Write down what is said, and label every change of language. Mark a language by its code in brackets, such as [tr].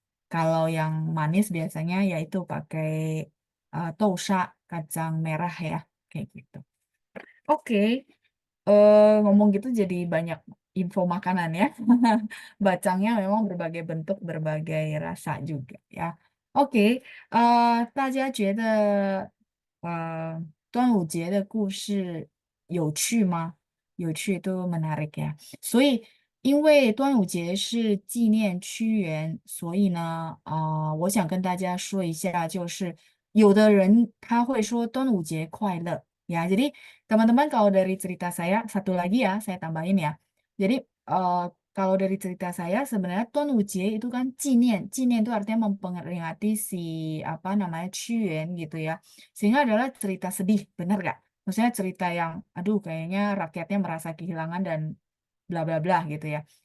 [id] Kalau yang manis biasanya yaitu pakai tousha, kacang merah ya, kayak gitu. Oke, ngomong gitu jadi banyak info makanan ya. Bacangnya memang berbagai bentuk, berbagai rasa juga ya. [zh] Oke,大家觉得端午节的故事有趣吗？有趣都 [id] menarik ya. [zh] 所以，因为端午节是纪念屈原，所以呢，我想跟大家说一下，就是有的人他会说端午节快乐ya. [id] Jadi teman-teman kalau dari cerita saya, satu lagi ya, saya tambahin ya. Jadi kalau dari cerita saya sebenarnya Tuan Ucie itu kan cinian, cinian itu artinya memperingati si apa namanya Quen gitu ya. Sehingga adalah cerita sedih, benar gak? Maksudnya cerita yang, aduh kayaknya rakyatnya merasa kehilangan dan bla bla bla gitu ya.